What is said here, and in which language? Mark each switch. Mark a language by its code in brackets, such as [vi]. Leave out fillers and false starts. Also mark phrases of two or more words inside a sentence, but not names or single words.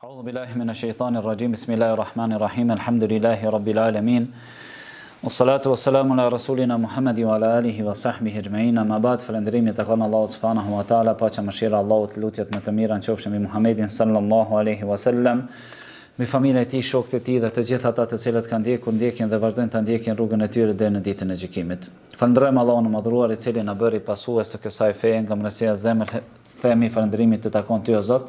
[ar] بالله من الشيطان الرجيم بسم الله الرحمن الرحيم الحمد لله رب العالمين. والصلاة والسلام على رسولنا محمد وعلى آله وصحبه أجمعين. أما بعد, [sq] falënderimi tek Allahu [ar] سبحانه وتعالى, [sq] paqja mëshira Allahut, lutjet më të mira qofshin mbi Muhammedin [ar] صلى الله عليه وسلم, [sq] me familjen e tij, shokët e tij dhe të gjithë ata të cilët kanë ndjekin dhe vazhdojnë ta ndjekin rrugën e tyre deri në ditën e gjykimit. Falënderojmë Allahun e madhruar, i cili na bëri pasues të kësaj feje, nga mërësia zemër themi falënderimit të takon ty o Zot.